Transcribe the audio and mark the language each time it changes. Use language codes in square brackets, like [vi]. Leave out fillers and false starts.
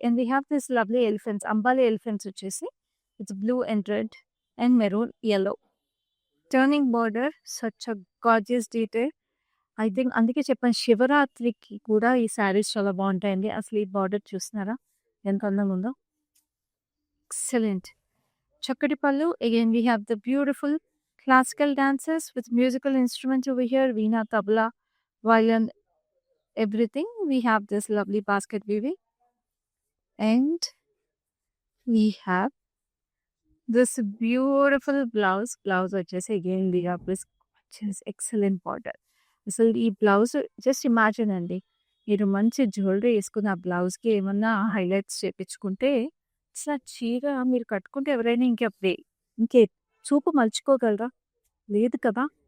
[en] And we have this lovely elephants, అంబాలి elephants వచ్చేసి it's blue and red and maroon yellow. Turning border such a gorgeous detail. I think [te] అందుకే చెప్పాను శివరాత్రికి కూడా ఈ శారీస్ చాలా బాగుంటాయండి. అసలు ఈ బార్డర్ చూస్తున్నారా ఎంత అందంగా ఉందో. ఎక్సలెంట్. చక్కటి పళ్ళు. [en] Again we have the beautiful classical dances with musical instruments over here, veena, tabla, violin, everything. We have this lovely basket weaving, and we have this beautiful blouse. Blouse వచ్చేసి again we have this gorgeous excellent border. [te] అసలు ఈ blouse [en] just imagine [te] అండి, మీరు మంచి jewellery వేసుకుని ఆ బ్లౌజ్కి ఏమన్నా హైలైట్స్ చేపించుకుంటే అసలు ఆ చీర మీరు కట్టుకుంటే ఎవరైనా ఇంకే చూపు మలుచుకోగలరా? లేదు కదా!